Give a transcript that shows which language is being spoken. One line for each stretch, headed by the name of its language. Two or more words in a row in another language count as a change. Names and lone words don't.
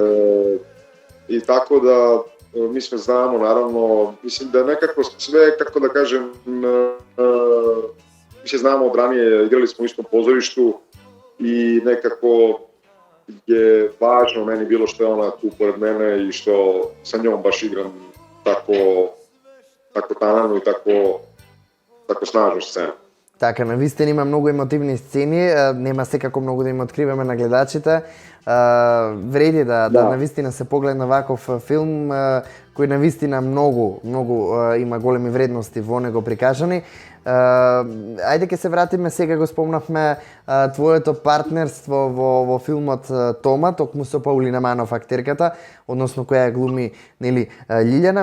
Serbian: I tako da mi sve znamo, naravno, mislim da nekako sve, kako da kažem, mi se znamo od ranije, igrali smo u istom pozorištu i nekako je važno meni bilo što je ona tu pored mene i što sa njom baš igram tako tanano и tako snažnu scenu.
Macedonian: Така, навистина има многу емотивни сцени, нема секако многу да им откриваме на гледачите. Вреди да навистина се погледна ваков филм кој навистина многу има големи вредности во него прикажани. Ајде ќе се вратиме сега, го спомнавме твоето партнерство во филмот Тома, токму со Паулина Манов актерката, односно која глуми нели Лилјана.